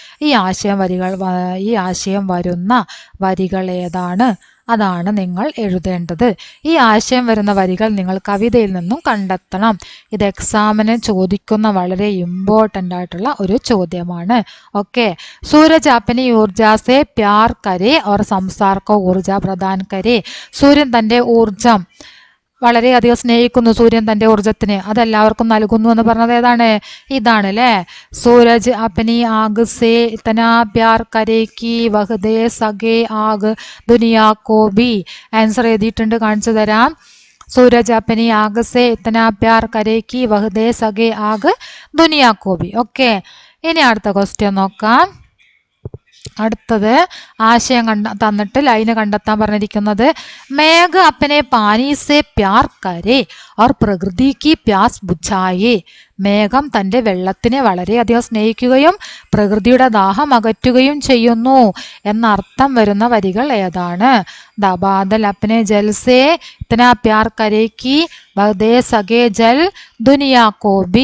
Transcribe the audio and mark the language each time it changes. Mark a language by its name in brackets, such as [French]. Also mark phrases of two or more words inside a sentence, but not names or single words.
[Malayalam] ഈ ആശയം വരുന്ന വരികൾ ഏതാണ്, അതാണ് നിങ്ങൾ എഴുതേണ്ടത്. ഈ ആശയം വരുന്ന വരികൾ നിങ്ങൾ കവിതയിൽ നിന്നും കണ്ടെത്തണം. ഇത് എക്സാമിന് ചോദിക്കുന്ന വളരെ ഇമ്പോർട്ടൻ്റ് ആയിട്ടുള്ള ഒരു ചോദ്യമാണ്. ഓക്കെ. [Hindi] सूरज अपनी ऊर्जा से प्यार करे और संसार को ऊर्जा प्रदान करे. [Malayalam] സൂര്യൻ തൻ്റെ ഊർജം വളരെയധികം സ്നേഹിക്കുന്നു, സൂര്യൻ തൻ്റെ ഊർജത്തിന് അതെല്ലാവർക്കും നൽകുന്നു എന്ന് പറഞ്ഞത് ഏതാണ്? ഇതാണ് അല്ലേ. [Hindi] सूरज अपनी आग से इतना प्यार करे कि वह दे सके आग दुनिया को भी. [Malayalam] ആൻസർ എഴുതിയിട്ടുണ്ട്, കാണിച്ചു തരാം. [Hindi] सूरज अपनी आग से इतना प्यार करे कि वह दे सके आग दुनिया को भी. [Malayalam] ഓക്കെ. ഇനി അടുത്ത ക്വസ്റ്റ്യൻ നോക്കാം. അടുത്തത് ആശയം തന്നിട്ട് ലൈന് കണ്ടെത്താൻ പറഞ്ഞിരിക്കുന്നത്. [Hindi] मेघ अपने पानी से प्यार करे और പ്രകൃതി की प्यास बुझाए. [Malayalam] മേഘം തൻ്റെ വെള്ളത്തിനെ വളരെയധികം സ്നേഹിക്കുകയും പ്രകൃതിയുടെ ദാഹം അകറ്റുകയും ചെയ്യുന്നു എന്നർത്ഥം വരുന്ന വരികൾ ഏതാണ്? [Hindi] बादल अपने जल से इतना प्यार करे कि दे सके जल दुनिया को भी.